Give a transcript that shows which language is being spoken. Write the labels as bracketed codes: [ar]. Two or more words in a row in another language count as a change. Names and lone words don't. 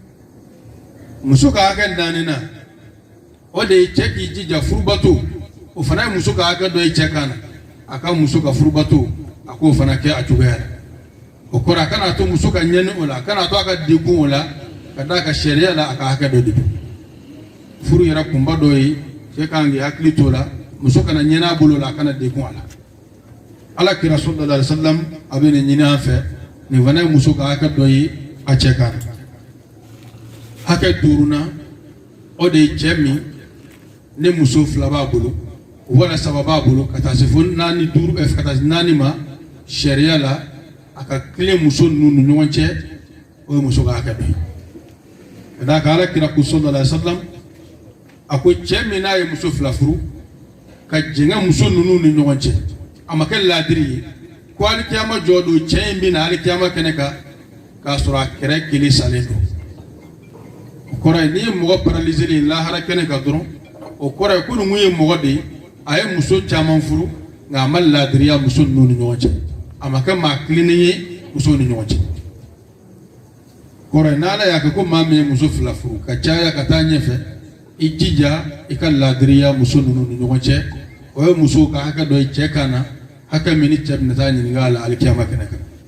[bm] muso ka hakɛ naani na o de ye cɛ k'i jija furubato o fana ye muso ka hakɛ dɔ ye cɛ kan na a ka muso ka furubato a k'o fana kɛ a cogoya la o kɔrɔ a kana to muso ka ɲɛni o la a kana to a ka degun o la ka d'a ka sariya la a ka hakɛ dɔ de don furu yɛrɛ kunba dɔ ye cɛ kan k'i hakili to o la muso kana ɲɛnɛ a bolo la a kana degun a la ala kira [ar] صلى الله عليه وسلم [bm] a bɛ nin ɲini an fɛ nin fana ye muso ka hakɛ dɔ ye a cɛ kan hakɛ duurunan o de ye cɛ min ne muso fila b'a bolo wala saba b'a bolo ka taa se fo naani duuru ka taa se naani ma sariya la a ka tile muso ninnu ni ɲɔgɔn cɛ o ye muso ka hakɛ dɔ ye ka d'a kan ala kira ko [ar] صلى الله عليه وسلم [bm] a ko cɛ min n'a ye muso fila furu ka jɛngɛ muso ninnu ni ɲɔgɔn cɛ a ma kɛ laadiri ye ko alikiyama jɔ don cɛ in bɛ na alikiyama kɛnɛ kan k'a sɔrɔ a kɛrɛ kelen salen don o kɔrɔ ye n'i ye mɔgɔ paralysé lahara kɛnɛ kan dɔrɔn o kɔrɔ ye ko nin kun ye mɔgɔ de ye a ye muso caman furu nka a ma laadiriya muso ninnu ni ɲɔgɔn cɛ a ma kɛ maa kilennen ye musow ni ɲɔgɔn cɛ kɔrɔ ye n'ala y'a kɛ ko maa min ye muso fila furu ka caya ka taa ɲɛfɛ i jija i ka laadiriya muso ninnu ni ɲɔgɔn cɛ o ye muso ka hakɛ dɔ ye cɛ kan na hakɛ min ni cɛ bɛna taa ɲininka a la alikiyama kɛnɛ kan